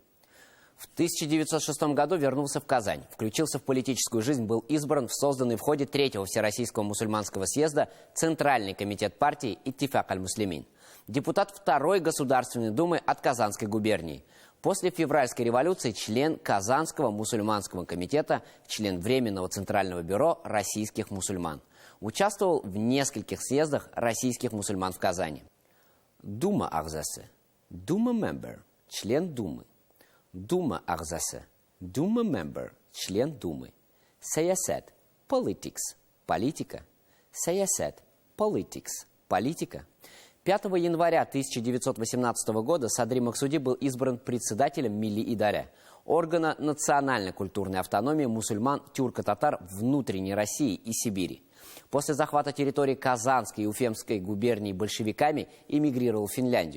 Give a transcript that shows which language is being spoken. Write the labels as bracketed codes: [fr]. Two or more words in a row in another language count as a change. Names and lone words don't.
[ru] В 1906 году вернулся в Казань, включился в политическую жизнь, был избран в созданный в ходе Третьего Всероссийского мусульманского съезда Центральный комитет партии Иттифак аль-Муслимин, депутат Второй Государственной Думы от Казанской губернии. После февральской революции член Казанского мусульманского комитета, член Временного Центрального бюро российских мусульман. Участвовал в нескольких съездах российских мусульман в Казани. [tt] Дума Агзасы, [en] Duma member, [ru] член Думы. [tt] Дума Агзасы, [en] Duma member, [ru] член Думы. [tt] Саясет, политикс, политика. Саясет, политикс, политика. [ru] 5 января 1918 года Садри Максуди был избран председателем Милли-Идаря, органа национальной культурной автономии мусульман тюрко-татар внутренней России и Сибири. После захвата территории Казанской и Уфемской губерний большевиками эмигрировал в Финляндию.